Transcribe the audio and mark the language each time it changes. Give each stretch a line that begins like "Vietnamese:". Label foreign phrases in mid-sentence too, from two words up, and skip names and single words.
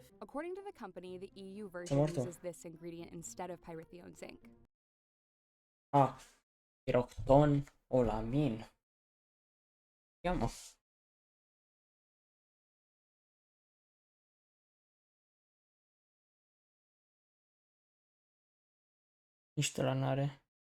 English: According to the company, the EU version uses this ingredient instead of pyrithione zinc.
Romanian: Pirocton, olamin. Ia mă. Nici ăla n-are.